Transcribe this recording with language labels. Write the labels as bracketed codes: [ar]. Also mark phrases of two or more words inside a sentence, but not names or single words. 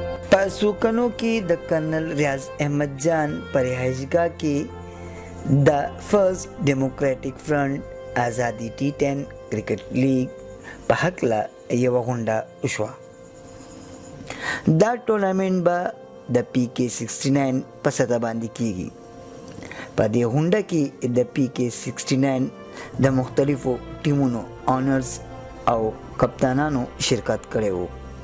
[ps] پاسوکنوں کی دا کرنل ریاض احمد جان پر رہائشگاہ کی دا فرسٹ ڈیموکریٹک فرنٹ آزادی T10 کرکٹ لیگ په هکله یوه غونډه وشوه. دا ټورنمنټ به د PK69 په سطح باندې کیږي. په دې غونډه کې د PK69 د مختلفو ټیمونو آنرز او کپتانانو شرکت کړی وو.